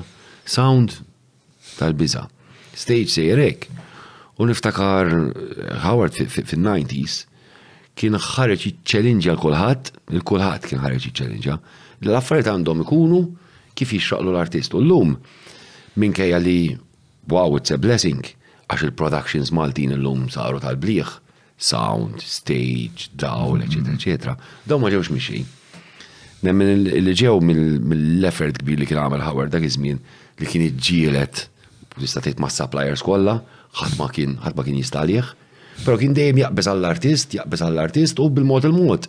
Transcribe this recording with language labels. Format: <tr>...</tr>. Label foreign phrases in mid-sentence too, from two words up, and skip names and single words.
<mt>Sound tal-biża'. Stage sejjer hekk. U niftakar Howard fin-90s kien ħareġ jiċċellinġja l-kulħadd, il-kulħadd kien ħareġ jiċċellinġja. L-affarijiet għandhom ikunu kif jixraqlu l-artist. U llum minkejja li</mt> <en>wow, it's a blessing</en> <mt>għax il-productions Maltin illum saru tal-bliħ, sound, stage, dawl, eċetera. Dawn ma ġewx mixi. Nemmen li ġew mill-effort kbir li kien għamel Howard dak iż-żmien li kien iġġielet tista' tgħid mas-suppliers kollha, ħadd ma kien jistalih, però kien dejjem jaqbeż għall-artist u bil-mod il-mod.</mt>